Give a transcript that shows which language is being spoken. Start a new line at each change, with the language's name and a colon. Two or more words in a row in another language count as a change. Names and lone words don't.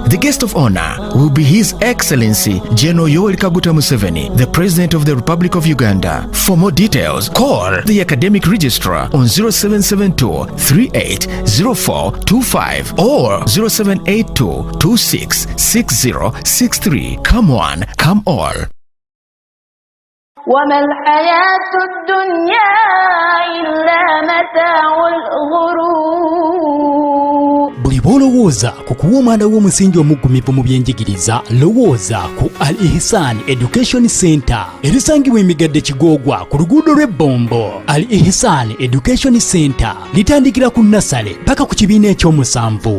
English: The guest of honor will be His Excellency General Yoweri Kaguta Museveni, the President of the Republic of Uganda. For more details, call the academic registrar on 0772 380425 or 0782 266063. Come one, come all.
Arabic: وما الحياة الدنيا إلا متاع الغرور.
Ganda: Buli bw'olowooza ku kuwa omwana w'omusingi omuggumivu mu byenjigiriza, lowooza ku Al Ihsan Education Center erisangibwa Emigadde Kigoogwa ku luguudo lw'Ebombo. Al Ihsan Education Center litandikira ku nasale paka ku kibiina ekyomusanvu.